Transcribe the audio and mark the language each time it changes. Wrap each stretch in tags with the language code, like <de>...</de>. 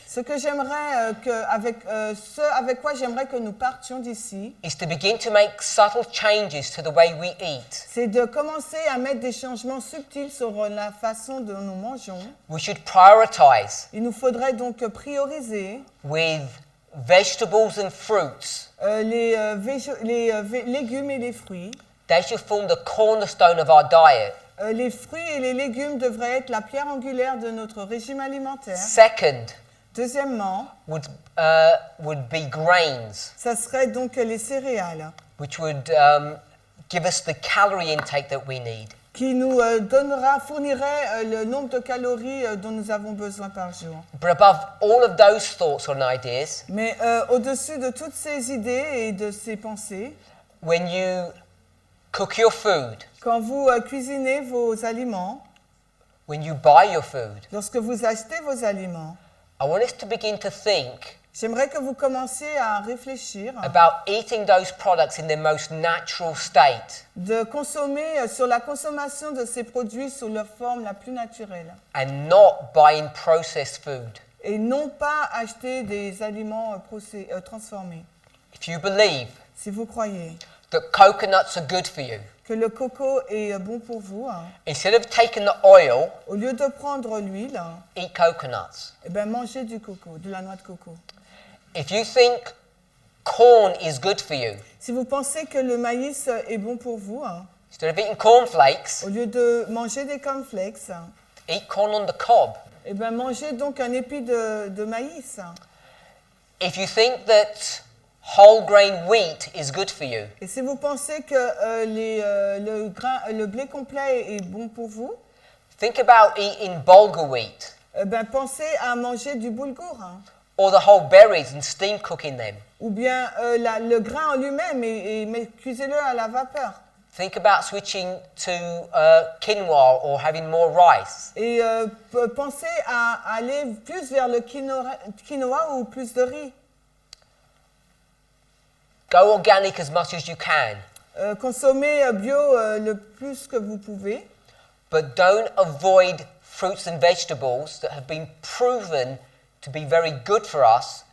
<fr>Ce que j'aimerais, ce avec quoi j'aimerais que nous partions d'ici,</fr> <en>is to begin to make subtle changes to the way we eat.</en> <fr>c'est de commencer à mettre des changements subtils sur la façon dont nous mangeons.</fr> <en>We should prioritize</en> <fr>Il nous faudrait donc prioriser</fr> <en>with vegetables and fruits.</en> <fr>les légumes et les fruits.</fr> <en>They should form the cornerstone of our diet.</en> <fr>Les fruits et les légumes devraient être la pierre angulaire de notre régime alimentaire.</fr> <en>Second</en> <fr>Deuxièmement,</fr> <en>would be grains,</en> <fr>ça serait donc les céréales,</fr> <en>which would give us the calorie intake that we need.</en> <fr>qui nous fournirait le nombre de calories dont nous avons besoin par jour.</fr> <en>But above all of those thoughts and ideas,</en> <fr>Mais au-dessus de toutes ces idées et de ces pensées,</fr> <en>when you cook your food,</en> <fr>quand vous cuisinez vos aliments,</fr> <en>when you buy your food,</en> <fr>lorsque vous achetez vos aliments,</fr> <en>I want us to begin to think</en> <fr>j'aimerais que vous commenciez à réfléchir</fr> <en>about eating those products in their most natural state</en> <fr>de consommer sur la consommation de ces produits sous leur forme la plus naturelle</fr> <en>and not buying processed food.</en> <fr>et non pas acheter des aliments transformés.</fr> <en>If you believe</en> <fr>Si vous croyez</fr> <en>that coconuts are good for you,</en> <fr>que le coco est bon pour vous,</fr> <en>instead of taking the oil,</en> <fr>au lieu de prendre l'huile,</fr> <en>eat coconuts.</en> <fr>eh ben mangez du coco, de la noix de coco.</fr> <en>If you think corn is good for you,</en> <fr>Si vous pensez que le maïs est bon pour vous,</fr> <en>instead of eating cornflakes,</en> <fr>au lieu de manger des cornflakes,</fr> <en>eat corn on the cob.</en> <fr>eh ben mangez donc un épi de maïs.</fr> <en>If you think that whole grain wheat is good for you,</en> <fr>Et si vous pensez que le blé complet est bon pour vous,</fr> <en>think about eating bulgur wheat</en> <fr>eh ben pensez à manger du boulgour,</fr> <en>or the whole berries and steam cooking them.</en> <fr>ou bien le grain en lui-même mais cuisez-le à la vapeur.</fr> <en>Think about switching to quinoa or having more rice.</en> <fr>Et pensez à aller plus vers le quinoa ou plus de riz.</fr> <en>Go organic as much as you can,</en> <fr>Consommez bio le plus que vous pouvez,</fr> <en>but don't avoid fruits and vegetables that have been proven to be very good for us,</en>